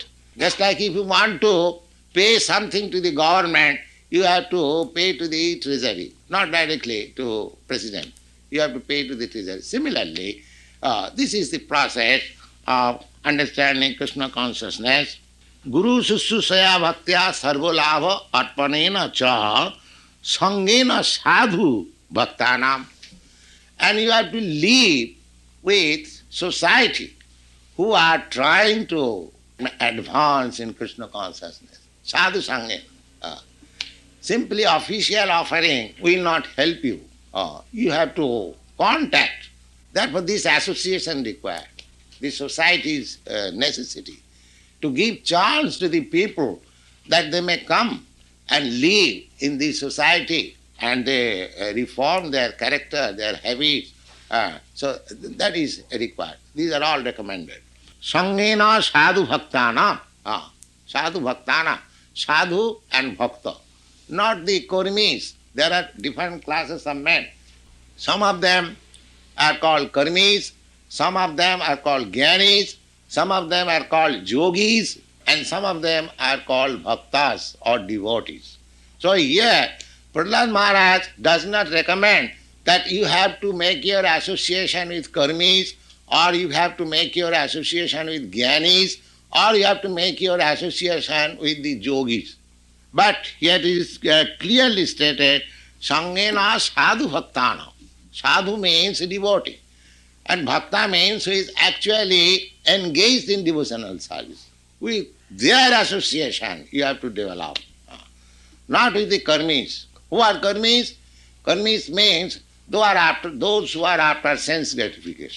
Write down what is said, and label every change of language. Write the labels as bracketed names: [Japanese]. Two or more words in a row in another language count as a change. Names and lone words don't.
[English] Just like if you want to pay something to the government, you have to pay to the treasury, not directly to president. You have to pay to the treasury. Similarly, this is the process of understanding Krishna consciousness. [Sanskrit] Guru Sussusaya Bhaktya Sarvolabha Arpanena Cha Sangena Sadhu Bhaktanam. [English] And you have to live with society who are trying to advance in Krishna consciousness. [Sanskrit] Sadhu Sangena. [English] Simply official offering will not help you. You have to contact. Therefore, this association required. The society's necessity to give chance to the people that they may come and live in the society and they reform their character, their habits. So that is required. These are all recommended. [Sanskrit] Sangena sadhu bhaktana. Sadhu bhaktana. Sadhu and bhakta. [English] Not the karmis. There are different classes of men. Some of them are called karmis, some of them are called jnanis, some of them are called yogis, and some of them are called bhaktas or devotees. So here, Prahlad Maharaj does not recommend that you have to make your association with karmis, or you have to make your association with jnanis, or you have to make your association with the yogis. But here it is clearly stated, [Sanskrit] Sangena sadhu bhaktana. [English] Sadhu means devotee. And bhakta means who is actually engaged in devotional service. With their association you have to develop. Not with the karmis. Who are karmis? Karmis means those who are after sense gratification.